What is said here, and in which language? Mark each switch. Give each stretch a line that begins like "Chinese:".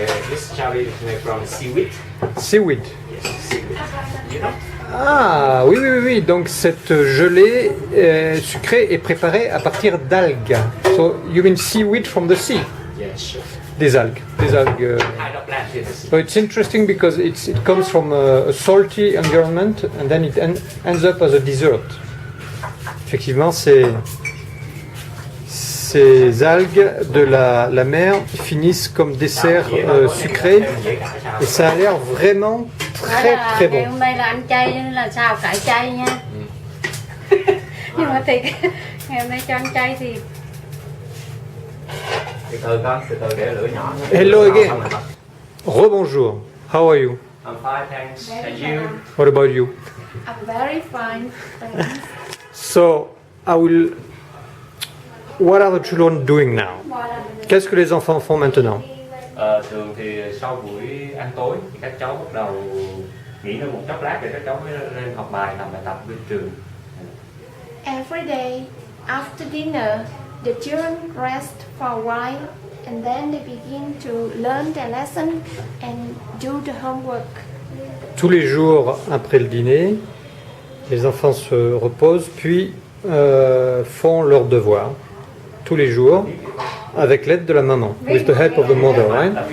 English: This chowder is made from seaweed. Seaweed. Yes, seaweed. You know?
French: Ah, oui, oui, oui, oui. Donc, cette gelée sucrée est préparée à partir d'algues.
English: So, you mean seaweed from the sea? Yes, sure.
French: Des algues. Des algues.
English: Kind of plant in the sea. So it's interesting because it comes from a salty environment and then it ends up as a dessert.
French: Effectivement, ces algues de la mer finissent comme dessert sucré et ça a l'air vraiment très très
Vietnamese: Ngày
French: bon.
Vietnamese: hôm nay là ăn chay nên là xào cải chay nha. Nhưng mà thì ngày hôm nay cho ăn chay thì Từ từ con, từ từ để lửa nhỏ.
English: Hello again.
French: Rebonjour.
English: How are you? I'm fine, thanks. And you? What about you? I'm very fine. Thanks. So, what are the children doing now?
French: Qu'est-ce que les enfants font maintenant?
Vietnamese: Thường thì sau buổi ăn tối thì các cháu bắt đầu nghỉ ngơi một chốc lát để các cháu mới lên học bài, làm bài tập bên trường.
English: Every day after dinner, the children rest for a while and then they begin to learn their lesson and do the homework.
French: Tous les jours après le dîner, les enfants se reposent puis font leurs devoirs. Tous les jours, avec l'aide de la maman,
English: with the help of the mother, right?